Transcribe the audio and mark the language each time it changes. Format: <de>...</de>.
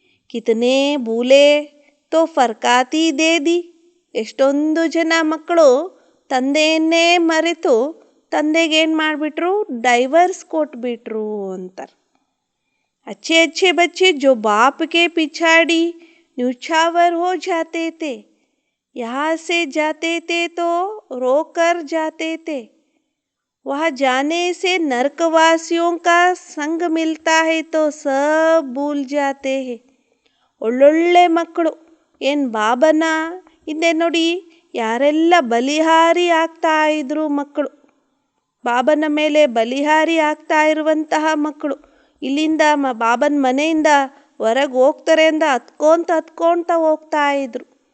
<hi>ಕಿತನೆ ಭೂಲೆ ತೋ ಫರ್ಕಾತಿ ದೇದಿ.</hi> <kn>ಎಷ್ಟೊಂದು ಜನ ಮಕ್ಕಳು ತಂದೆಯನ್ನೇ ಮರೆತು ತಂದೆಗೆ ಏನು ಮಾಡಿಬಿಟ್ರು, ಡೈವರ್ಸ್ ಕೊಟ್ಬಿಟ್ರು ಅಂತಾರೆ.</kn> <hi>अच्छे अच्छे बच्चे जो बाप के पिछाड़ी न्यूछावर हो जाते थे, यहाँ से जाते थे तो रोकर जाते थे, वहाँ जाने से नरकवासियों का संग मिलता है तो सब भूल जाते हैं.</hi> <kn>ಒಳ್ಳೊಳ್ಳೆ ಮಕ್ಕಳು ಏನು ಬಾಬನ ಹಿಂದೆ ನೋಡಿ ಯಾರೆಲ್ಲ ಬಲಿಹಾರಿ ಆಗ್ತಾ ಇದ್ರು ಮಕ್ಕಳು, ಬಾಬನ ಮೇಲೆ ಬಲಿಹಾರಿ ಆಗ್ತಾ ಇರುವಂತಹ ಮಕ್ಕಳು ಇಲ್ಲಿಂದ ಬಾಬನ ಮನೆಯಿಂದ ಹೊರಗೆ ಹೋಗ್ತಾರೆ ಅಂದ ಹತ್ಕೊತ ಹೋಗ್ತಾ ಇದ್ರು.</kn>